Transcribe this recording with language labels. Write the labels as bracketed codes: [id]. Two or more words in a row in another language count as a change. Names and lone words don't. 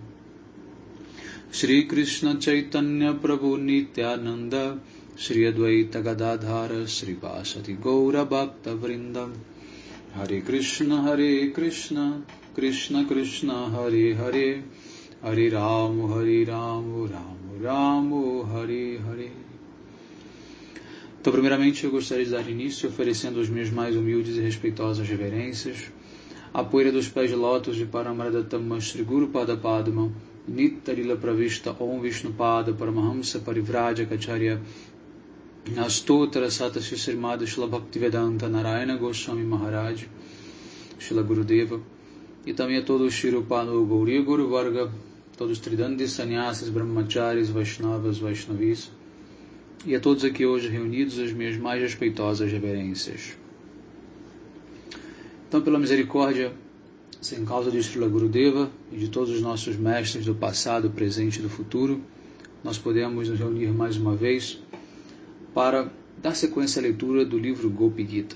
[sa] Shri Krishna Chaitanya Prabhu Nityananda Shri Advaita Gadadhara Shri Vasati Gaura Bhakta Vrindam Hare Krishna Krishna Krishna Hare Hare Hare Ram Ram Hare Hare. [pt] Então, primeiramente, eu gostaria de dar início oferecendo as minhas mais humildes e respeitosas reverências à poeira dos pés de lótus de [sa] Paramadattama Shri Guru Pada Padma Nittarila Pravishta Om Vishnu Pada Paramahamsa Parivraja Kacharya Astotra Sata Srimad Shila Bhaktivedanta Narayana Goswami Maharaj Shila Gurudeva [pt] e também a todos os [sa] Shirupano Gauri Guru Varga, [pt] todos os Tridandi Sannyasis, Brahmacharis, Vaishnavas, Vaishnavis e a todos aqui hoje reunidos as minhas mais respeitosas reverências. Então, pela misericórdia sem causa de Srila Gurudeva e de todos os nossos mestres do passado, presente e do futuro, nós podemos nos reunir mais uma vez para dar sequência à leitura do livro Gopi Gita.